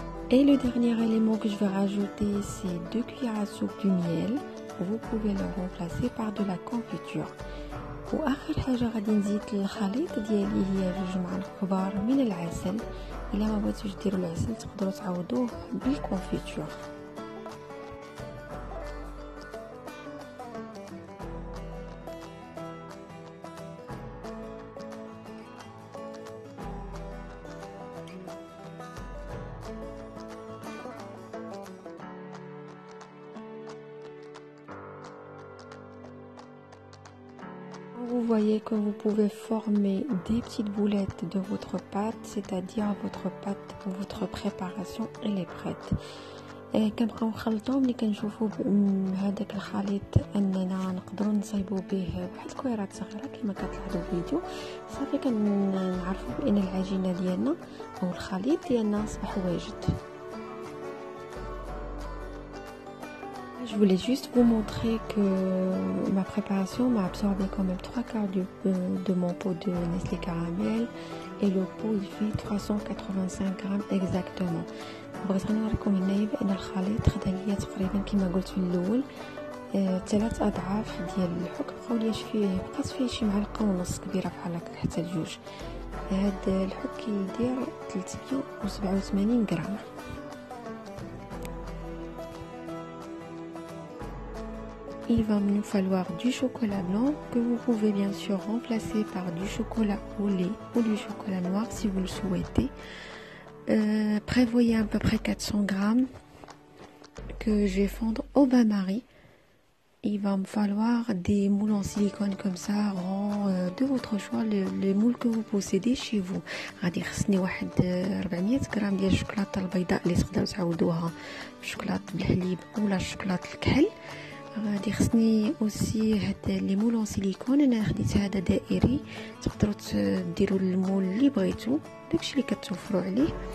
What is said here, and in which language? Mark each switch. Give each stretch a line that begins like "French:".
French: Et le dernier élément que je vais rajouter, c'est 2 cuillères à soupe du miel. Vous pouvez le remplacer par de la confiture.
Arabic: واخر حاجه غادي نزيد الخليط ديالي هي 2 معالق كبار من العسل. الا ما بغيتوش ديروا العسل تقدروا تعوضوه بالكونفيتور.
French: Vous voyez que vous pouvez former des petites boulettes de votre pâte, c'est-à-dire votre préparation elle est prête.
Arabic: كنبقاو نخلطو ملي كنشوفوا هذاك الخليط اننا نقدروا نصايبوا به بحال الكويرات صغيره كما كتلاحظوا في الفيديو، صافي كنعرفوا بان العجينه ديالنا او الخليط ديالنا اصبح واجد.
French: Je voulais juste vous montrer que ma préparation m'a absorbé quand même 3/4 de mon pot de Nestlé Caramel et le pot il fait 385 grammes exactement.
Arabic: بغيت نوريكم هنايا بان الخليط خدا ليا تقريبا كما قلت في الاول 3 اضعاف ديال الحك. بقات فيه شي معلقه ونص كبيره بحال هكا حتى لجوج. هذا الحك كيدير 387 غرام.
French: Il va nous falloir du chocolat blanc que vous pouvez bien sûr remplacer par du chocolat au lait ou du chocolat noir si vous le souhaitez. Prévoyez à peu près 400 grammes que je vais fondre au bain-marie. Il va me falloir des moules en silicone comme ça, ronds, de votre choix, les moules que vous possédez chez vous.
Arabic: غادي خصني واحد 400 غرام ديال الشوكولاته البيضاء اللي تقدروا تعوضوها بالشوكولاته بالحليب ولا الشوكولاته الكحل. غادي خصني اوسي هاد
French: لي مول اون سيليكون.
Arabic: انا خديت هذا دائري، تقدروا ديروا المول اللي بغيتو داكشي اللي كتوفروا عليه.